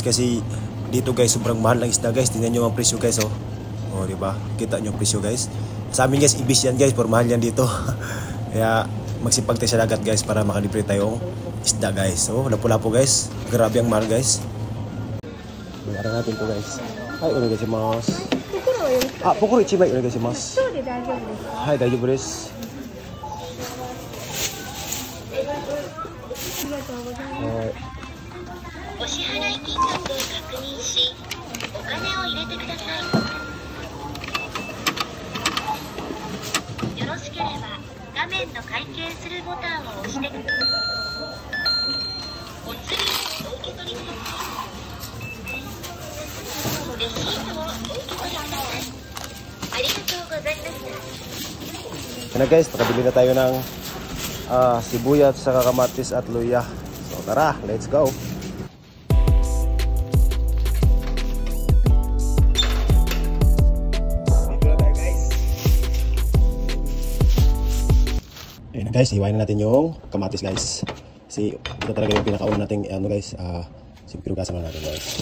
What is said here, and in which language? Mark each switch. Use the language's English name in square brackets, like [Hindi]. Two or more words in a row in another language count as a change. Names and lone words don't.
[Filipino] Kasi dito guys, sobrang mahal ng isda guys. Tingnan nyo ang presyo guys. Oh, diba? Kita nyo ang presyo guys. Sa amin guys, ibis yan guys. Pero mahal yan dito. Kaya magsipag tayo sa dagat guys para makalibre tayong isda guys. So, lapu-lapu guys. Grabe ang mahal guys. Mayroon natin to guys. Ay, ano guys yung mas. [Japanese] 心1枚お願いします。そうで大丈夫です。はい、大丈夫です。ありがとうございます。お支払い金額を確認し、お金を入れてください。よろしければ画面の会計するボタンを押してください。お釣りをお受け取りください。レシートをお受け取りください。 [Filipino] Ano guys, nakabili na tayo ng sibuyas, saka kamatis at luya. So tara, [English] let's go. [Filipino] Dito na tayo guys. Ayun na guys, hiwain na natin yung kamatis guys. Kasi ito talaga yung pinakauna nating ano guys, sinugasan na natin guys.